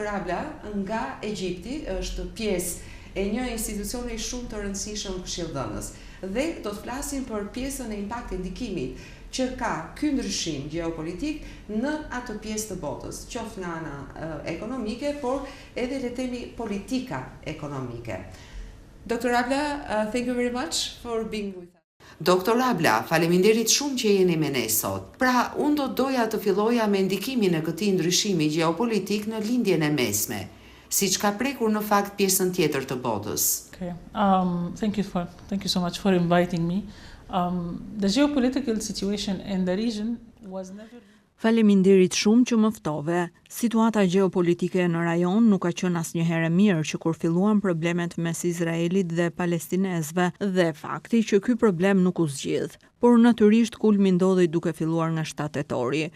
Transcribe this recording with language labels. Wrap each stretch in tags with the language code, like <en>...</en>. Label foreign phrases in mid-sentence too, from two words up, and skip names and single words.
<sq>Abla nga Egjipti, është pjesë e një institucioni shumë të rëndësishëm këshilldhënës. Dhe do të flasim për pjesën e impaktit, ndikimit që ka ky ndryshim gjeopolitik në atë pjesë të botës, qoftë nga ana ekonomike, por edhe le të themi politika ekonomike. Dr.</sq> <en>Abla, thank you very much for being with us.</en> <sq>Doktor Abla, faleminderit shumë që jeni me ne sot. Pra, unë do doja të filloja me ndikimin e këtij ndryshimi gjeopolitik në lindjen e mesme, siç ka prekur në fakt pjesën tjetër të botës. Okay.</sq> <en>Thank you so much for inviting me. The geopolitical situation in the region was never...</en> <sq>Faleminderit shumë që më ftove. Situata gjeopolitike në rajon nuk ka qenë asnjëherë mirë që kur filluan problemet mes Izraelit dhe palestinezëve dhe fakti që ky problem nuk u zgjidh. Por natyrisht kulmi ndodhi duke filluar nga 7 tetori.</sq>